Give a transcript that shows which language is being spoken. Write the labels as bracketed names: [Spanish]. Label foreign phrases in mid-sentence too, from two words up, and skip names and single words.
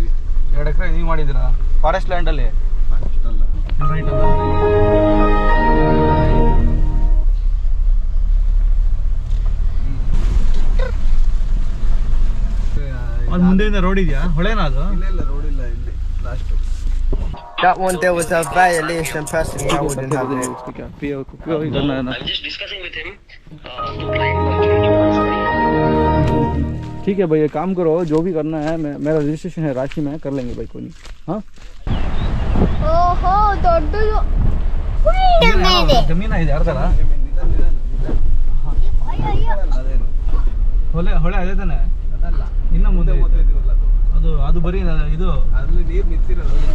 [Kannada] 2 ಎಕರೆ ನೀವು ಮಾಡಿದ್ದೀರಾ? [English] forest landಅಲ್ಲಿ? [Kannada] ಅಷ್ಟಲ್ಲ, ಅಲ್ಲಿ ಮುಂದೆಯಿಂದ ರೋಡ್ ಇದೆಯಾ? ಹೊಳೆನಾ ಅದು? ಇಲ್ಲ ರೋಡ್ ಇಲ್ಲ, ಇಲ್ಲಿ ಲಾಸ್ಟ್. [English] That one there was a violation. Personally, I wouldn't have it. I'm just discussing with him. [Hindi] ठीक है भाई, एक काम करो, जो भी करना है, मेरा रजिस्ट्रेशन है राशि में, कर लेंगे भाई, कोई नहीं. हाँ [Kannada] ಓಹೋ ದೊಡ್ಡದು ಜಮೀನ ಇದೆ ಯಾರ್ದಾರ? ಹೊಳೆ ಅದೇ ತಾನೆ? ಇನ್ನು ಮುಂದೆ ಅದು ಬರೀ ಇದು ಅಲ್ಲಿ ನೀರು ನಿಂತಿರೋದು.